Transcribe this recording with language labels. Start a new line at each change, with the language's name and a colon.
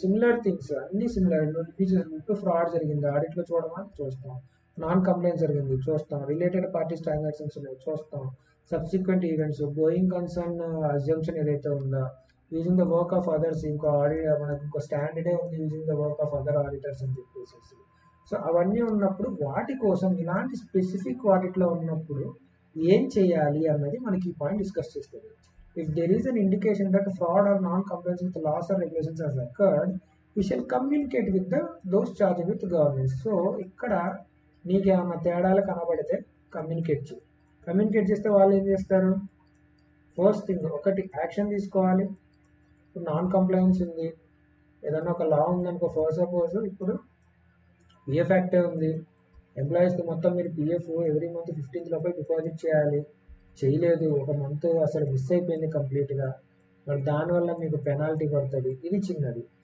Telugu: Similar things అన్ని similar. Fraud జరిగింది ఆడిట్లో చూస్తాం, నాన్ కంప్లైంట్ జరిగింది చూస్తాం, రిలేటెడ్ పార్టీస్ ట్రాన్సాక్షన్స్ ఉన్నాయి చూస్తాం, subsequent events, going concern assumption ఏదైతే ఉందో,
English: using the work of others,
Telugu: మనకు ఇంకో స్టాండర్డే ఉంది using the work of other auditors అని చెప్పేసి. సో అవన్నీ ఉన్నప్పుడు వాటి కోసం ఇలాంటి స్పెసిఫిక్ వాటిలో ఉన్నప్పుడు ఏం చేయాలి అన్నది మనకి ఈ పాయింట్ డిస్కస్ చేస్తుంది.
English: If there is an indication that fraud or non-compliance with laws or regulations has occurred, we shall communicate with those charged with governance.
Telugu: So ఇక్కడ మీకు ఏమన్నా తేడాలు కనబడితే కమ్యూనికేట్ చేస్తే వాళ్ళు ఏం చేస్తారు? ఫస్ట్ థింగ్ ఒకటి యాక్షన్ తీసుకోవాలి. ఇప్పుడు నాన్ కంప్లైన్స్ ఉంది, ఏదన్నా ఒక లా ఉందనుకో, ఫస్ట్ సపోజ్ ఇప్పుడు పిఎఫ్ యాక్టే ఉంది, ఎంప్లాయీస్కి మొత్తం మీరు పిఎఫ్ ఎవ్రీ మంత్ 15th లోపల డిపాజిట్ చేయాలి, చేయలేదు, ఒక మంత్ అసలు మిస్ అయిపోయింది కంప్లీట్గా, మరి దానివల్ల మీకు పెనాల్టీ పడుతుంది. ఇది చిన్నది.